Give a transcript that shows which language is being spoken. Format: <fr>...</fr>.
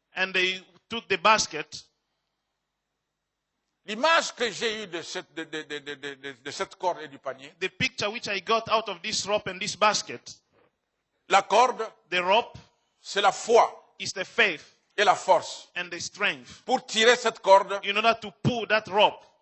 <en>and they took the basket.</en> <fr>L'image que j'ai eue de cette corde et du panier,</fr> <en>The picture which I got out of this rope and this basket,</en> <fr>la corde,</fr> <en>the rope</en> <fr>c'est la foi</fr> <en>is the faith</en> <fr>et la force.</fr> <en>and the strength.</en> <fr>Pour tirer cette corde,</fr> <en>In order to pull that rope,</en>